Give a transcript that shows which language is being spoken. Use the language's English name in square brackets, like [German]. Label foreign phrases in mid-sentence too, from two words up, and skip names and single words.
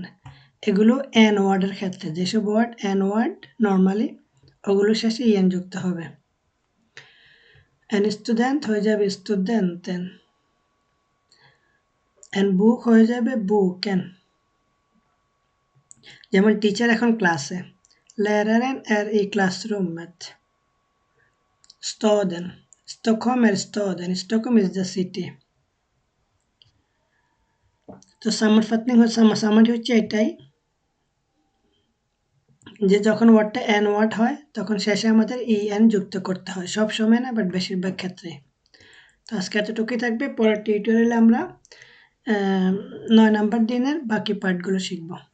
[Bangla] এগুলো এন ওয়ার্ডের ক্ষেত্রে, যেসব ওয়ার্ড এন ওয়ার্ড নর্মালি ওগুলো শেষে ইএন যুক্ত হবে। [Swedish] en student [Bangla] হয়ে যাবে স্টুডেন্টেন, [Swedish] en bok [Bangla] হয়ে যাবে বুকেন। যেমন টিচার এখন ক্লাসে, [Swedish] läraren är i klassrummet. Staden, Stockholm är staden, [English] Stockholm is the city. [Bangla] তো সামারি হচ্ছে এটাই যে যখন ওয়ার্ডটা এন ওয়ার্ড হয় তখন শেষে আমাদের এন যুক্ত করতে হয়, সব সময় না বাট বেশিরভাগ ক্ষেত্রে। তো আজকে এতটুকুই থাকবে, পরের টিউটোরিয়ালে আমরা 9 নাম্বার দিনের বাকি পার্টগুলো শিখব।